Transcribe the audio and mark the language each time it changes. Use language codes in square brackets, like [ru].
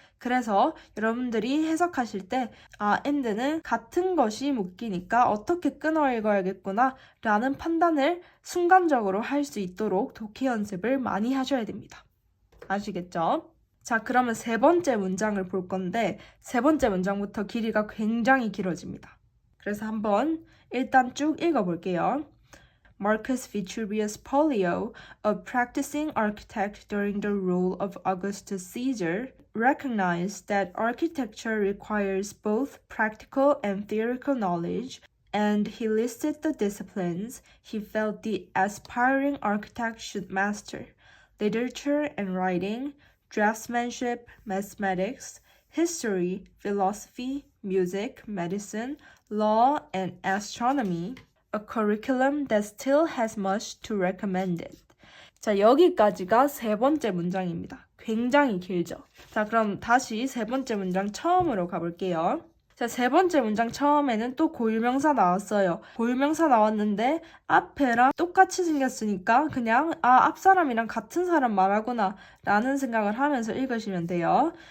[ko] 그래서 여러분들이 해석하실 때 and는 같은 것이 묶이니까 어떻게 끊어 읽어야겠구나 라는 판단을 순간적으로 할 수 있도록 독해 연습을 많이 하셔야 됩니다. 아시겠죠? 자, 그러면 세 번째 문장을 볼 건데 세 번째 문장부터 길이가 굉장히 길어집니다. 그래서 한번 일단 쭉 읽어볼게요. [en] Marcus Vitruvius Pollio, a practicing architect during the rule of Augustus Caesar, recognized that architecture requires both practical and theoretical knowledge, and he listed the disciplines he felt the aspiring architect should master: literature and writing, draftsmanship, mathematics, history, philosophy, music, medicine, law, and astronomy. A curriculum that still has much to recommend it. [ko] 자, 여기까지가 세 번째 문장입니다. 굉장히 길죠? 자, 그럼 다시 세 번째 문장 처음으로 가볼게요. 자, 세 번째 문장 처음에는 또 고유명사 나왔어요. 고유명사 나왔는데 앞에랑 똑같이 생겼으니까 그냥 앞사람이랑 같은 사람 말하구나 라는 생각을 하면서 읽으시면 돼요.